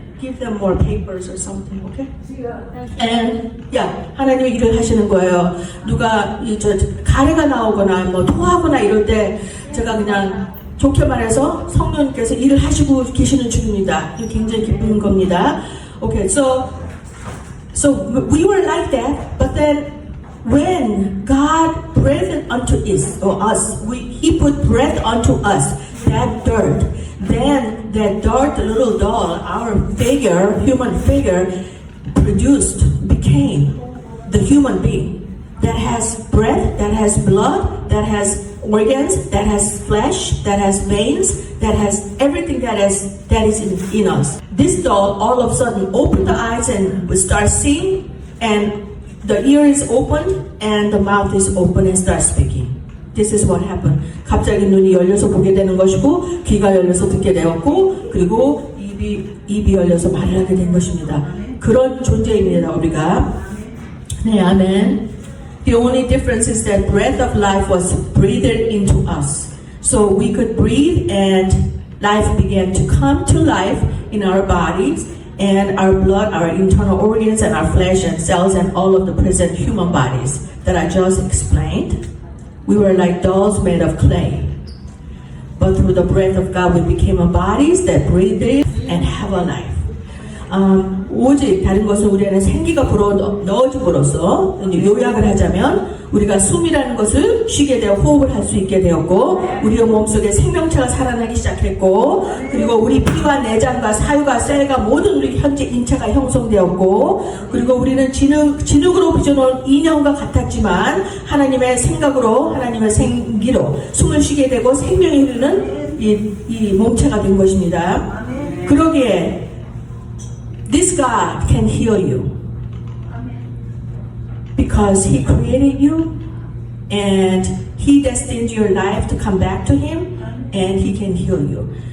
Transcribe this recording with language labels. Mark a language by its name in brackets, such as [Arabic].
[English] Give them more papers or something, okay? [Korean] And 하나님이 일을 하시는 거예요. 누가 가래가 나오거나 뭐 토하거나 이럴 때 제가 그냥 좋게 말해서 성령님께서 일을 하시고 계시는 중입니다. 이게 굉장히 기쁜 겁니다. [English] Okay, so we were like that, but then when God breathed unto us, He put breath unto us, that dirt. Then that dirt little doll, our figure, human figure, became the human being that has breath, that has blood, that has organs, that has flesh, that has veins, that has everything that is in us. This doll all of a sudden opened the eyes and would start seeing, and the ear is opened and the mouth is open and starts speaking. This is what happened. [Korean] 갑자기 눈이 열려서 보게 되는 것이고 귀가 열려서 듣게 되었고 그리고 입이 열려서 말을 하게 된 것입니다. 그런 존재입니다. 우리가. 네, 아멘. [English] The only difference is that breath of life was breathed into us. So we could breathe and life began to come to life in our bodies and our blood, our internal organs and our flesh and cells and all of the present human bodies that I just explained. We were like dolls made of clay. But through the breath of God, we became bodies that breathe and have a life. [Korean] 오직 다른 것은 우리 안에 생기가 넣어줌으로써 요약을 하자면 우리가 숨이라는 것을 쉬게 되어 호흡을 할 수 있게 되었고 우리의 몸속에 생명체가 살아나기 시작했고 그리고 우리 피와 내장과 사유가 셀과 모든 우리 현재 인체가 형성되었고 그리고 우리는 진흙으로 빚어놓은 인형과 같았지만 하나님의 생각으로 하나님의 생기로 숨을 쉬게 되고 생명이 흐르는 이 몸체가 된 것입니다. 그러기에 [English] This God can heal you because He created you and He destined your life to come back to Him and He can heal you.